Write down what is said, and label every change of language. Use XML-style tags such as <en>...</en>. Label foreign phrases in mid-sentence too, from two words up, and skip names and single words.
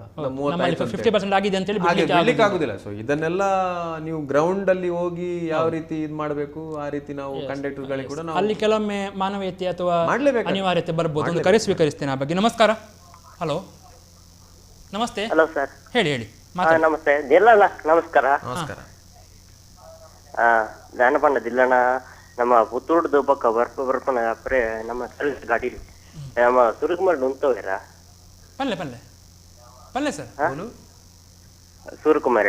<kn>50% ಆಗಿದೆ ಅಂತ ಹೇಳಿ ಬಿಡ್ಲಿಕ್ಕೆ ಆಗುದಿಲ್ಲ. ಸೊ ಇದನ್ನೆಲ್ಲ ನೀವು ಗ್ರೌಂಡ್ ಅಲ್ಲಿ ಹೋಗಿ ಯಾವ ರೀತಿ ಇದು ಮಾಡಬೇಕು ಆ ರೀತಿ ನಾವು ಕಂಡಕ್ಟರ್ ಗಳಿಗೆ ಕೂಡ ಅಲ್ಲಿ ಕೆಲವೊಮ್ಮೆ ಮಾನವೀಯತೆ ಅಥವಾ ಅನಿವಾರ್ಯತೆ ಬರ್ಬೋದು. ಒಂದು ಕರೆ ಸ್ವೀಕರಿಸ್ತೇನೆ ಆ ಬಗ್ಗೆ. ನಮಸ್ಕಾರ. ಹಲೋ, ನಮಸ್ತೆ. ಹಲೋ ಸರ್, ಹೇಳಿ ಹೇಳಿ. ನಮಸ್ತೆ. ದಿಲ್ಲಣ್ಣ ನಮಸ್ಕಾರ. ನಮಸ್ಕಾರ.</kn> <tcy>ಜ್ಞಾನಪಂಡ ದಿಲ್ಲಣ್ಣ ನಮ್ಮ ಪುತ್ತೂರ್ದು ಪಕ್ಕ ಬರ್ಪನ ಅಪ್ರೆ ನಮ್ಮ ಗಾಡಿ ನಮ್ಮ ಸುರುಕುಮಾರ್ ಉಂಟವೇರ ಪಲ್ಲೆ ಪಲ್ಲೆ ಪಲ್ಲೆ ಸರ್</tcy> <kn>ಸೂರ್ಯಕುಮಾರ್</kn>